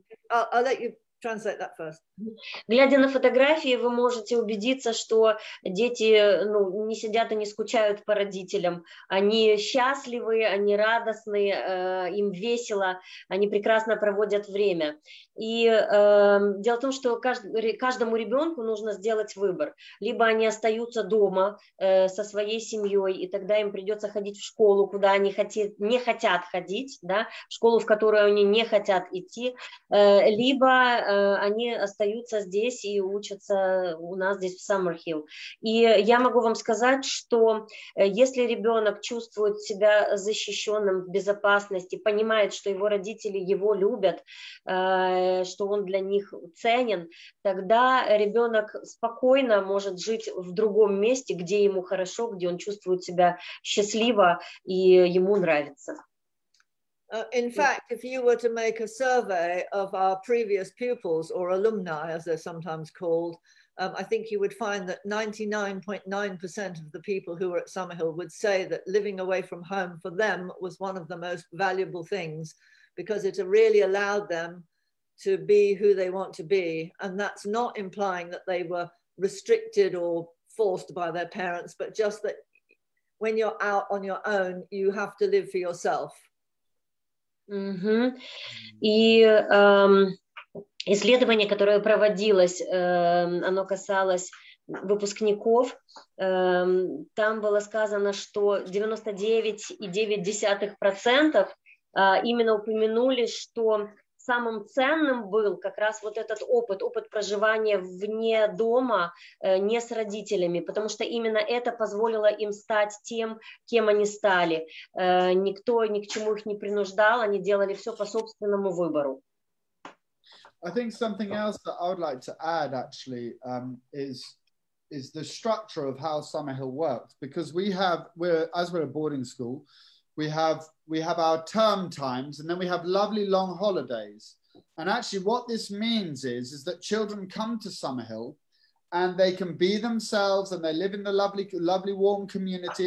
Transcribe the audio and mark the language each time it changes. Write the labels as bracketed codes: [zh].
[en] I'll let you translate that first. [ru] Глядя на фотографии, вы можете убедиться, что дети не сидят и не скучают по родителям. Они счастливы, они радостны, им весело, они прекрасно проводят время. И дело в том, что каждому ребенку нужно сделать выбор. Либо они остаются дома со своей семьей, и тогда им придется ходить в школу, куда они не хотят ходить, да, в школу, в которую они не хотят идти, либо они остаются здесь и учатся у нас здесь в Саммерхіл. И я могу вам сказать, что если ребенок чувствует себя защищенным, в безопасности, понимает, что его родители его любят, что он для них ценен, тогда ребенок спокойно может жить в другом месте, где ему хорошо, где он чувствует себя счастливо и ему нравится. [en] In fact, if you were to make a survey of our previous pupils or alumni, as they're sometimes called, I think you would find that 99.9% of the people who were at Sammerhіл would say that living away from home for them was one of the most valuable things, because it really allowed them to be who they want to be. And that's not implying that they were restricted or forced by their parents, but just that when you're out on your own, you have to live for yourself. [ru] И исследование, которое проводилось, оно касалось выпускников. Там было сказано, что 99,9% именно упомянули, что самым ценным был как раз вот этот опыт проживания вне дома, не с родителями, потому что именно это позволило им стать тем, кем они стали. Никто ни к чему их не принуждал, они делали все по собственному выбору. [en] I think something else that I would like to add actually is the structure of how Sammerhil works, because we're a boarding school, we have our term times, and then we have lovely long holidays. And actually what this means is that children come to Sammerhil and they can be themselves, and they live in the lovely warm community.